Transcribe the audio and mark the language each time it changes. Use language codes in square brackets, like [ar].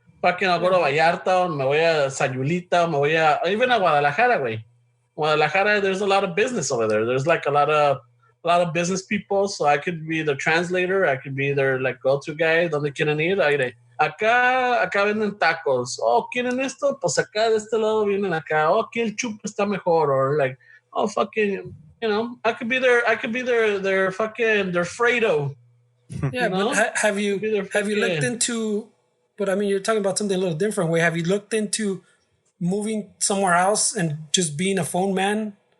[en] Fucking I'll go to [es] Vallarta, me voy a Sayulita, me voy a [en] even [es] a Guadalajara, güey. [en] Guadalajara, there's a lot of business over there. There's like a lot of business people, so I could be the translator, I could be their like go-to guy, [es] donde quieren ir, aire. Acá venden tacos. Oh, ¿quieren esto? Pues acá de este lado vienen acá. Oh, aquí el chupo está mejor. [en] Or like, oh, fucking, I could be their fucking, their Fredo. Yeah, but have you looked into, but I mean, you're talking about something a little different way. Have you looked into moving somewhere else and just being a phone man?